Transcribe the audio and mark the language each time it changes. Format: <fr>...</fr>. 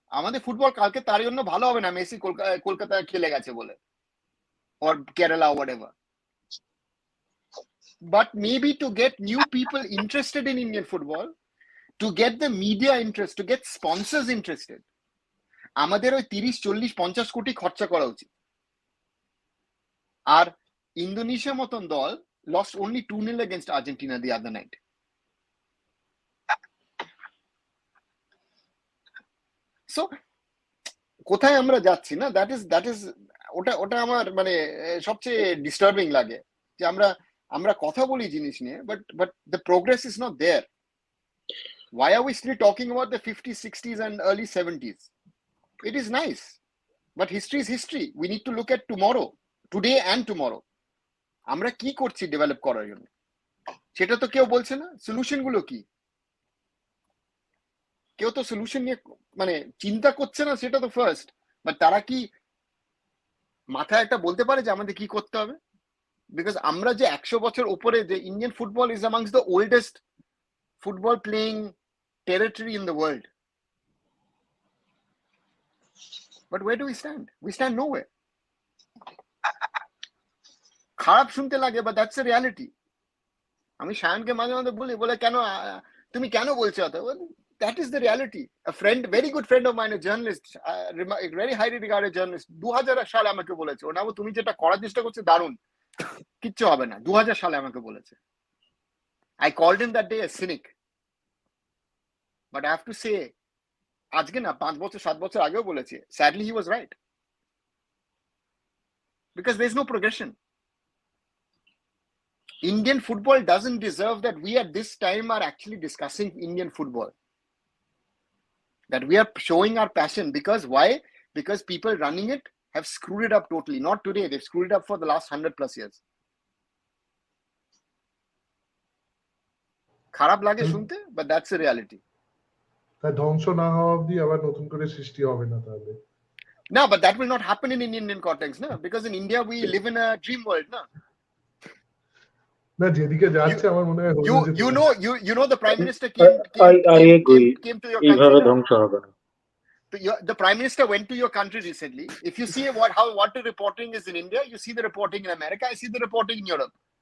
<bn>আমাদের ফুটবল কালকে তার জন্য ভালো হবে না মেসি কলকাতায় খেলে গেছে বলে,</bn> <en>or Kerala or whatever, but maybe to get new people interested in Indian football, to get the media interest, to get sponsors interested,</en> <bn>আমাদের ওই 30, 40, 50 কোটি খরচা করা উচিত। আর ইন্দোনেশিয়ার মতন দল</bn> <en>lost only 2-0 against Argentina the other night.</en> <bn>So কোথায় আমরা যাচ্ছি না,</bn> <en>that is</en> <bn>ওটা আমার মানে সবচেয়ে ডিস্টার্বিং লাগে, যে আমরা কথা বলি জিনিস নিয়ে,</bn> <en>but the progress is not there. Why are we still talking about the 50s, 60s and early 70s? It is nice, but history is history. We need to look at tomorrow, today and tomorrow.</en> <bn>আমরা কি করছি develop করার জন্য, সেটা তো কেউ বলছে না। সলিউশন গুলো কি, কেউ তো সলিউশন নিয়ে মানে চিন্তা করছে না, সেটা তো ফার্স্ট। বাট তারা কি মাথায় একটা বলতে পারে যে আমাদের কি করতে হবে?</bn> <en>because</en> <bn>আমরা যে 100 বছর উপরে, যে</bn> <en>Indian football is amongst the oldest football playing territory in the world, but way do we stand? We stand nowhere.</en> <bn>খারাপ শুনতে লাগে,</bn> <en>But that's a reality.</en> <bn>আমি শায়নকে মাঝে মাঝে বলে কেন তুমি কেন বলছো অত?</bn> <en>That is the reality. A friend, very good friend of mine, a journalist, very highly regarded journalist,</en> <bn>2000 সালে আমাকে বলেছে, ওটা তুমি যেটা করার চেষ্টা করছো দারুণ, কিচ্ছু হবে না। 2000 সালে আমাকে বলেছে।</bn> <en>I called him that day a cynic, but I have to say,</en> <bn>আজকে না 5 বছর 7 বছর আগেও বলেছে,</bn> <en>sadly he was right. because there's no progression. Indian football doesn't deserve that we at this time are actually discussing Indian football. That we are showing our passion. Because why? Because people running it have screwed it up totally. Not today. They've screwed it up for the last 100+ years.</en> <bn>খারাপ লাগে শুনতে,</bn> <en>but that's the reality.</en> <bn>তা ধ্বংস না হওয়া অবধি আবার নতুন করে সৃষ্টি হবে না তাহলে।</bn> <en>No, but that will not happen in Indian context, no? Because in India we live in a dream world, no?</en> <bn>না যেদিকে যাচ্ছে আমার মনে হয়</bn> <en>You know the Prime Minister I agree. came to your</en> <bn>এইভাবে</bn> <en>country.</en> <bn>ধ্বংস হবে না।</bn> <en>The Prime Minister went to your country recently. If you see what the reporting is in India, you see the reporting in America, I see the reporting in Europe.</en>